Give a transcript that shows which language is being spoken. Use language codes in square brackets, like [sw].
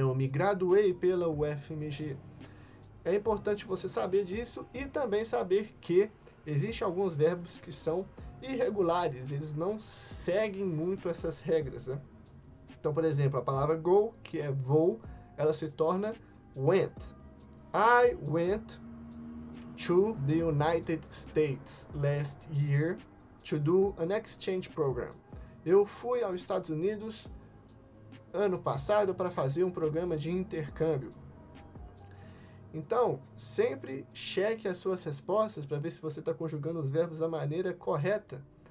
[pt] Eu me graduei pela UFMG. É importante você saber disso e também saber que existem alguns verbos que são irregulares, eles não seguem muito essas regras. Né? Então, por exemplo, a palavra go, que é vou, ela se torna went. [en] I went to the United States last year to do an exchange program. [pt] Eu fui aos Estados Unidos ano passado para fazer um programa de intercâmbio. Então, sempre cheque as suas respostas para ver se você está conjugando os verbos da maneira correta.